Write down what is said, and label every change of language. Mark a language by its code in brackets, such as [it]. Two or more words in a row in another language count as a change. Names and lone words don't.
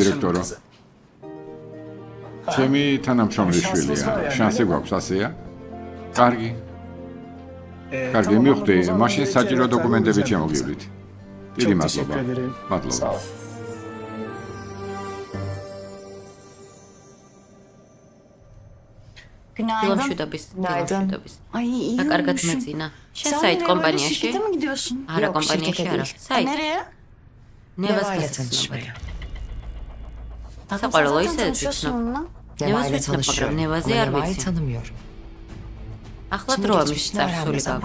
[tr] direktörü. kızı. [ka] ჩემი თანამშრომლის შვილია. შანსი გვაქვს ასეა? კარგი. კარგი, მივხვდი, მაშინ საჭირო დოკუმენტები შემოგივლით. დიდი [tr] Çok [ka] მადლობა. [tr] teşekkür ederim. [ka] მადლობა. [tr] Sağ ol. [ka] დილო [tr] Günaydın. [ka] მშვიდობის. დილო [tr] Günaydın. [ka] მშვიდობის. [tr] Ay iyi [ka] და კარგად [tr] uyumuşum. [ka] მეძინა. შენ [tr] Sen [ka] საით [tr] nereye, böyle [ka] კომპანიაში? [tr] şirkete mi gidiyorsun? [ka] არა, [tr] Yok, [ka] კომპანიაში [tr] şirkete [ka] არა. [tr] değil. [ka] საით? [tr] Nereye? [ka] ნევას [tr] Neva'yla [ka] გასაცნობად. [tr] tanışmaya. [ka] საყვარელო [tr] Zaten [ka] ისე [tr] tanışıyorsun [ka] ვიცნობ. [tr] onunla. Neva'yı Neva'yla tanışıyorum, tanışıyorum. Neva'yı Ama [ka] არ [tr] Neva'yı [ka] ვიცი. [tr] tanımıyorum. [ka] ახლა [tr] Şimdi [ka] დროა მის [tr] geçmişini [ka] წარსული [tr] öğrenme zamanı.